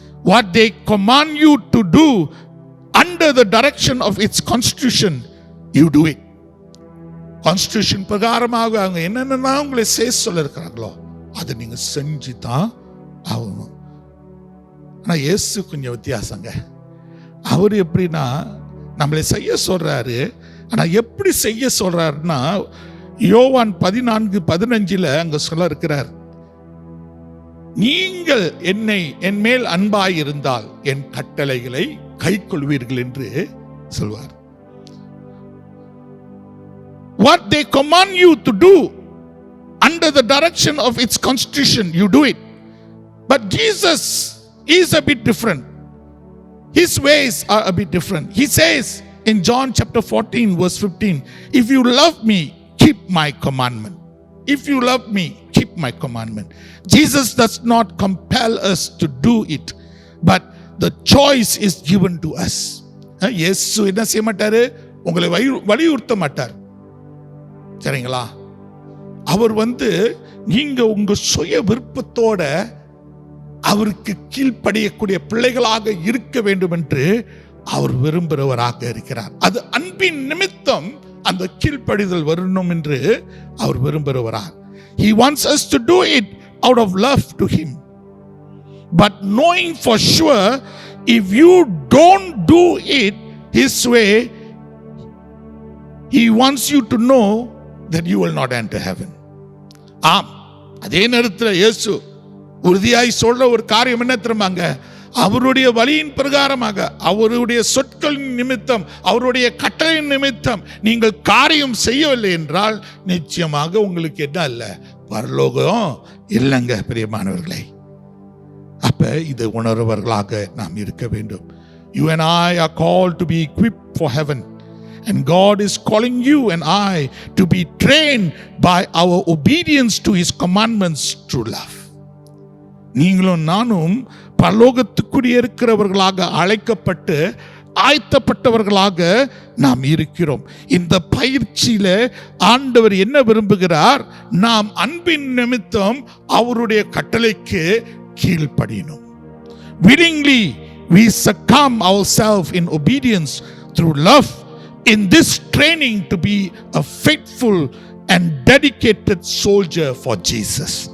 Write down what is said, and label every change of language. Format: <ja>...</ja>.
<en>What they command you to do under the direction of its constitution, you do it.</en> <ta>Constitution பிரகாரமாக அவங்க என்னென்ன உங்களை செய்ய சொல்ல இருக்கிறாங்களோ அதை நீங்க செஞ்சு தான் ஆகணும். ஆனா இயேசு கொஞ்சம் வித்தியாசங்க. அவர் எப்படின்னா நம்மளை செய்ய சொல்றாரு. ஆனா எப்படி செய்ய சொல்றாருன்னா, யோவான் 14:15 அங்க சொல்ல இருக்கிறார், நீங்கள் என் மேல் அன்பாயிருந்தால் என் கட்டளைகளை கைக்கொள்வீர்கள் என்று சொல்வார்.</ta> <en>What they command you to do under the direction of its constitution, you do it. But Jesus is a bit different. His ways are a bit different. He says in John chapter 14 verse 15, if you love me, keep my commandment. If you love me, keep my commandment. Jesus does not compel us to do it, but the choice is given to us.</en> <ta>இயேசு என்ன செய்ய மாட்டாரு, உங்களை வலியுறுத்த மாட்டார். சரிங்களா? அவர் நீங்க உங்க சுய விருப்பத்தோட அவருக்கு கீழ்ப்படியக்கூடிய பிள்ளைகளாக இருக்க வேண்டும் என்று அவர் விரும்புகிறவராக இருக்கிறார். அது அன்பின் நிமித்தம் அந்த கீழ்ப்படிதல் வரணும் என்று அவர் விரும்புகிறவரார்.</ta> <en>He wants us to do it out of love to him. But knowing for sure, if you don't do it his way, he wants you to know that you will not enter heaven.</en> <ta>அதே நேரத்தில் இயேசு உறுதியாய் சொல்ற ஒரு காரியம் என்ன தெரியுமாங்க, அவருடைய வழியின் பிரகாரமாக அவருடைய சொற்களின் நிமித்தம் அவருடைய கட்டளையின் நிமித்தம் நீங்கள் காரியம் செய்யவில்லை என்றால் நிச்சயமாக உங்களுக்கு என்ன இல்ல, பரலோகம் இல்லைங்க. பிரியமானவர்களே, அப்ப இதை உணர்வர்களாக நாம் இருக்க வேண்டும்.</ta> <en>You and I are called to be equipped for heaven. And God is calling you and I to be trained by our obedience to his commandments through love.</en> <ta>நீங்களும் நானும் பரலோகத்துக்குரிய இருக்கிறவர்களாக அழைக்கப்பட்டு ஆயத்தப்பட்டவர்களாக நாம் இருக்கிறோம். இந்த பயிற்சியில ஆண்டவர் என்ன விரும்புகிறார், நாம் அன்பின் நிமித்தம் அவருடைய கட்டளைக்கு கீழ்ப்படியணும்.</ta> <en>Willingly we succumb ourselves in obedience through love in this training to be a faithful and dedicated soldier for Jesus.</en>